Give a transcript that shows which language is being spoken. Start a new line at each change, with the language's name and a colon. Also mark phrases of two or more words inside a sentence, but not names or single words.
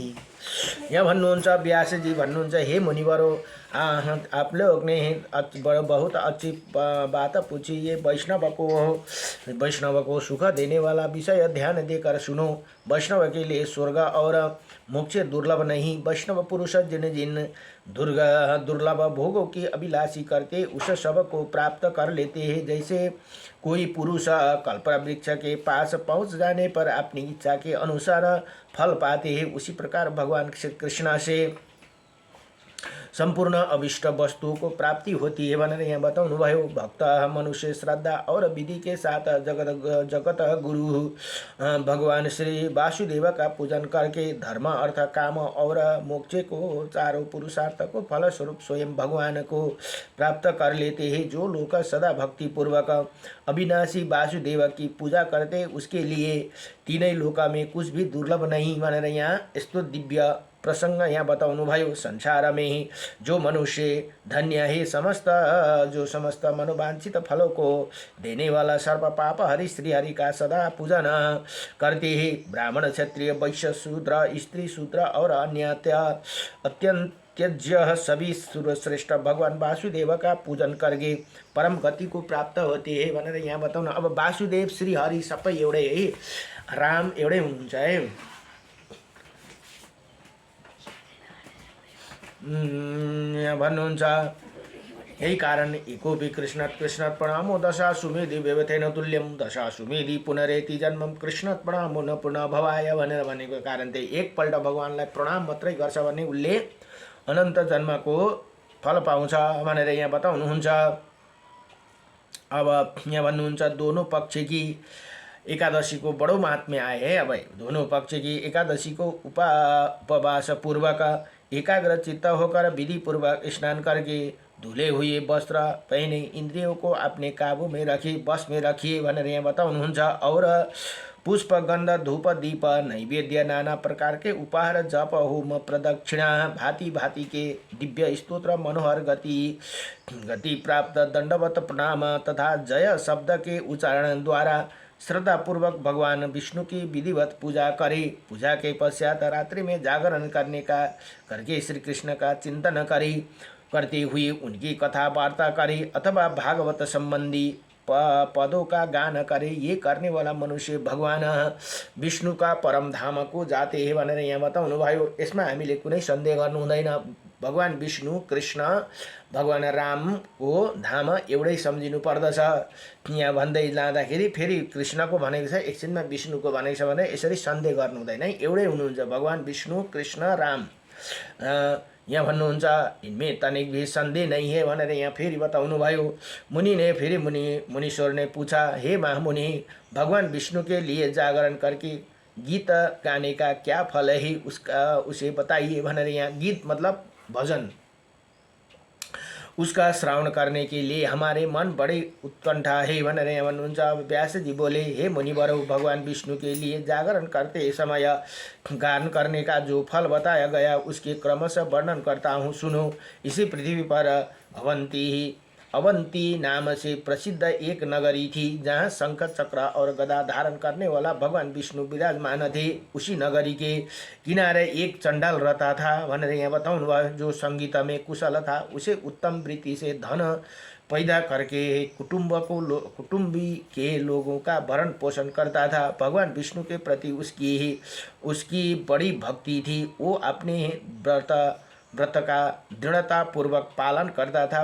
Nepali: यहाँ भन्नुहुन्छ व्यासजी भन्नुहुन्छ, हे मुनिवरो,
Hindi: आप लोग ने बहुत अच्छी बात पूछी। ये वैष्णव को सुख देने वाला विषय ध्यान देकर सुनो। वैष्णव के लिए स्वर्ग और मोक्ष दुर्लभ नहीं। वैष्णव पुरुष जिन जिन दुर्लभ भोगों की अभिलाषी करते उस सब को प्राप्त कर लेते हैं। जैसे कोई पुरुष कल्प वृक्ष के पास पहुंच जाने पर अपनी इच्छा के अनुसार फल पाते हैं, उसी प्रकार भगवान श्री कृष्ण से संपूर्ण अभिष्ट वस्तु को प्राप्ति होती है
Nepali: भनेर यहाँ बताउनु भयो।
Hindi: भक्त मनुष्य श्रद्धा और विधि के साथ जगत गुरु भगवान श्री वासुदेव का पूजन करके धर्म अर्थ काम और मोक्ष को चारों पुरुषार्थ को फल स्वरूप स्वयं भगवान को प्राप्त कर लेते हैं। जो लोग सदा भक्ति पूर्वक अविनाशी वासुदेव की पूजा करते उसके लिए तीनै लोक में कुछ भी दुर्लभ नहीं
Nepali: भनेर यहाँ यस्तो दिव्य प्रसंग यहाँ बताउनु भयो।
Hindi: संसार में ही जो मनुष्य धन्य है, जो समस्त मनोवांछित फलों को देने वाला सर्व पाप हरि श्री हरि का सदा पूजन करते हैं। ब्राह्मण क्षत्रिय वैश्य शूद्र स्त्री शूद्र और अन्य अत्यंत त्यज्य सभी श्रेष्ठ भगवान वासुदेव का पूजन करके परम गति को प्राप्त होते हैं
Nepali: भनेर यहाँ बताउनु। अब वासुदेव श्री हरि सबै एउटै है, राम एउटै हुनुहुन्छ है। यहाँ भन्नुहुन्छ यही कारण
Sanskrit: एकोपि कृष्णात् प्रणामो दशाश्वमेधि व्यवथेन तुल्यम दशाश्वमेधि पुनरेति जन्मम कृष्णात् प्रणामो न पुनः भवाय
Nepali: भनेर भनेको कारण त्यही एकपल्ट भगवानलाई प्रणाम मात्रै गर्छ भने उसले अनन्त जन्मको फल पाउँछ भनेर यहाँ बताउनुहुन्छ। अब यहाँ भन्नुहुन्छ
Hindi: दोनों पक्ष की एकादशी को बड़ो महात्म्य आए है। अब दोनों पक्ष की एकादशी को उपवास पूर्वक एकाग्र चित्त होकर विधि पूर्वक स्नान करके धुले हुए वस्त्र पहने इंद्रियों को अपने काबू में रखिए, बस में रखिए
Nepali: भनेर यहाँ बताउनुहुन्छ।
Hindi: और पुष्प गंध धूप दीप नैवेद्य नाना प्रकार के उपहार जप होम प्रदक्षिणा भांति भांति के दिव्य स्तोत्र मनोहर गति प्राप्त दंडवत प्रणाम तथा जय शब्द के उच्चारण द्वारा श्रद्धा पूर्वक भगवान विष्णु की विधिवत पूजा करे। पूजा के पश्चात रात्रि में जागरण करके श्री कृष्ण का चिंतन करते हुए उनकी कथा वार्ता करे अथवा भागवत संबंधी पदों का गान करे। ये करने वाला मनुष्य भगवान विष्णु का परम धाम को जाते हैं
Nepali: भनेर यहाँ बताउनु भयो। यसमा हामीले कुनै सन्देह गर्नु हुँदैन। भगवान विष्णु कृष्ण भगवान राम को धाम एउटै सम्झिनु पर्दछ। यहाँ भन्दै जाँदाखेरि फेरि कृष्णको भनेको छ, एकछिनमा विष्णुको भनेको छ भने यसरी सन्देह गर्नु हुँदैन, एउटै हुनुहुन्छ भगवान विष्णु कृष्ण राम। यहाँ भन्नुहुन्छ
Hindi: इनमें तनिक भी संदेह नहीं है
Nepali: भनेर यहाँ फेरि बताउनु भयो।
Hindi: मुनि ने फिर मुनीश्वर ने पूछा, हे महामुनि भगवान विष्णु के लिए जागरण करके गीत गाने का क्या फल है उसे बताइए
Nepali: भनेर यहाँ
Hindi: गीत मतलब भजन उसका श्रावण करने के लिए हमारे मन बड़ी उत्कंठा है
Nepali: भनेर यहाँ भन्नुहुन्छ।
Hindi: व्यास जी बोले, हे मुनिवर भगवान विष्णु के लिए जागरण करते समय गान करने का जो फल बताया गया उसके क्रमशः वर्णन करता हूँ, सुनो। इसी पृथ्वी पर अवंती नाम से प्रसिद्ध एक नगरी थी जहाँ शंख चक्र और गदा धारण करने वाला भगवान विष्णु विराजमान थे। उसी नगरी के किनारे एक चंडाल रहता था
Nepali: भनेर यहाँ बताउनु भयो।
Hindi: जो संगीत में कुशल था, उसे उत्तम वृत्ति से धन पैदा करके कुटुंबी के लोगों का भरण पोषण करता था। भगवान विष्णु के प्रति उसकी बड़ी भक्ति थी। वो अपने व्रत का दृढ़ता पूर्वक पालन करता था।